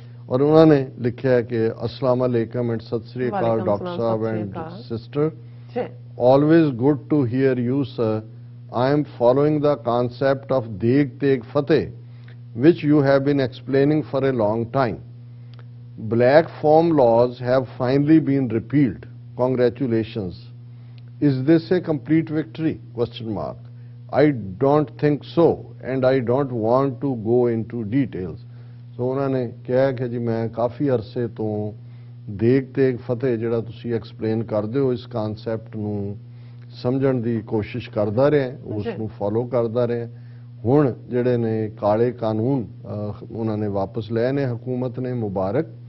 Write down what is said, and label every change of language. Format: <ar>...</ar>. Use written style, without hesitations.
<pa>ਔਰ ਉਹਨਾਂ ਨੇ ਲਿਖਿਆ ਕਿ ਅਸਲਾਮ ਅਲੈਕਮ and Sat Sri Akal doctor Sahib and sister,</pa> <en>always good to hear you sir. I am following the concept of Deg Teg Fateh which you have been explaining for a long time. Black form laws have finally been repealed. Congratulations. Is this a complete victory? Question mark. I don't think so and I don't want to go into details.</en> <pa>So ਉਹਨਾਂ ਨੇ ਕਿਹਾ ਕਿ ਜੀ ਮੈਂ ਕਾਫੀ ਅਰਸੇ ਤੋਂ ਦੇਗ ਤੇਗ ਫਤਿਹ ਜਿਹੜਾ ਤੁਸੀਂ ਐਕਸਪਲੇਨ ਕਰਦੇ ਹੋ, ਇਸ ਕਨਸੈਪਟ ਨੂੰ ਸਮਝਣ ਦੀ ਕੋਸ਼ਿਸ਼ ਕਰਦਾ ਰਿਹਾ, ਉਸ ਨੂੰ ਫੋਲੋ ਕਰਦਾ ਰਿਹਾ। ਹੁਣ ਜਿਹੜੇ ਨੇ ਕਾਲੇ ਕਾਨੂੰਨ ਉਹਨਾਂ ਨੇ ਵਾਪਸ ਲਏ ਨੇ ਹਕੂਮਤ ਨੇ, ਮੁਬਾਰਕ।</pa>